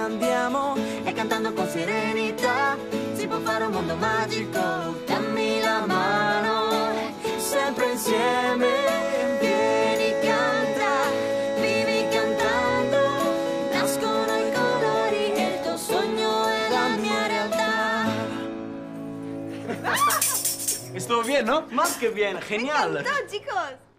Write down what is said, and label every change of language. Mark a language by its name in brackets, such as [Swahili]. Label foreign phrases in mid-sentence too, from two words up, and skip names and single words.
[Italian] Andiamo, e cantando con serenità si può fare un mondo magico. Dammi la mano, sempre insieme. Vieni, canta, vivi cantando, nascono i colori e il tuo sogno è la mia realtà. [Spanish] Estuvo bien, ¿no? Más que bien, genial. ¡Me encantó, chicos!